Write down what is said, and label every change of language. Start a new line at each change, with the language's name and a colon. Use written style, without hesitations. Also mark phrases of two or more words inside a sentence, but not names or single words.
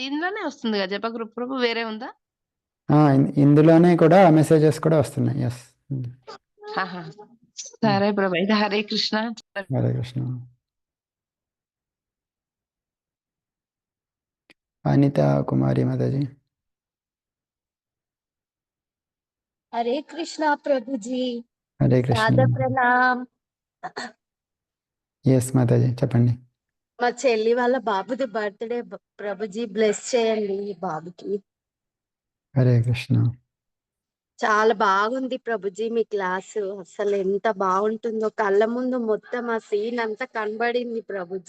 Telugu: ఇందులోనే వస్తుంది కదా జప గ్రూప్ ప్రభు, వేరే ఉందా? ఇందులోనే కూడా మెసేజెస్ కూడా వస్తున్నాయి. ఎస్. ఆహా! సరే ప్రభు. అయితే హరే కృష్ణ. హరే కృష్ణ. అనిత కుమారి మాతాజీ.
Hindi: हरे कृष्णा प्रभु जी।
Telugu: హరే కృష్ణ.
Hindi: सादर प्रणाम।
Telugu: ఎస్ మాతాజీ చెప్పండి. మా చెల్లి వాళ్ళ బాబుది బర్త్డే ప్రభుజీ, బ్లెస్ చేయండి ఈ బాబుకి. హరే కృష్ణ. చాలా బాగుంది ప్రభుజీ మీ క్లాసు, అసలు ఎంత బాగుంటుందో, కళ్ళ ముందు మొత్తం ఆ సీన్ అంతా కనబడింది ప్రభుజీ.